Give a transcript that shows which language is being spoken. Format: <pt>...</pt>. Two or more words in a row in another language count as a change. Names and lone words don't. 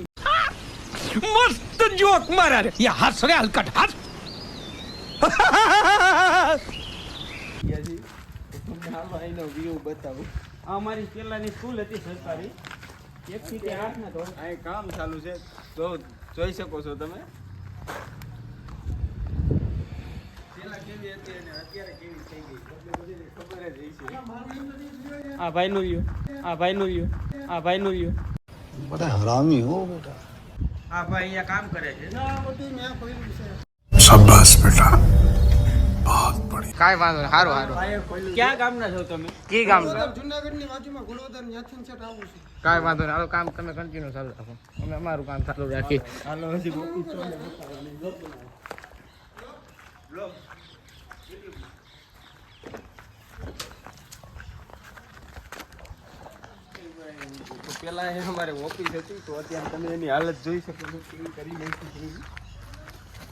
<hi>मस्त जोक मारा रे ये हंस रे हलकट हंस</hi> <gu>વ્યૂ બતાવું. આ અમારી પેલાની સ્કૂલ હતી સરકારી, 1 થી 8 ના ધોરણ. અહીં કામ ચાલુ છે તો જોઈ શકો છો તમે. પેલા કેવી હતી અને અત્યારે કેવી થઈ ગઈ ખબર જ હશે. આ ભાઈનું રહ્યું, આ ભાઈનું રહ્યું, આ ભાઈનું રહ્યું.</gu> <hi>बड़ा हरामी हो बेटा.</hi> <gu>આ ભાઈ અહીંયા કામ કરે છે.</gu> <hi>शाबाश बेटा, बहुत बढ़िया.</hi> <gu>કાંઈ વાંધો નહીં, સારું સારું. ક્યાં ગામના છો તમે? કી ગામના? જુનાગઢની બાજુમાં ગુલોદર ત્યાંથી સેટ આવું છે. કાંઈ વાંધો નહીં, હાલો કામ તમે કન્ટિન્યુ ચાલુ રાખો, અમે અમારું કામ ચાલુ રાખી. હાલો હજી ગોપી છો ને તો પેલા એ અમારે ઓફિસ હતી, તો અત્યારે તમે એની હાલત જોઈ શકો છો કેવી કરી નાખી છે.</gu>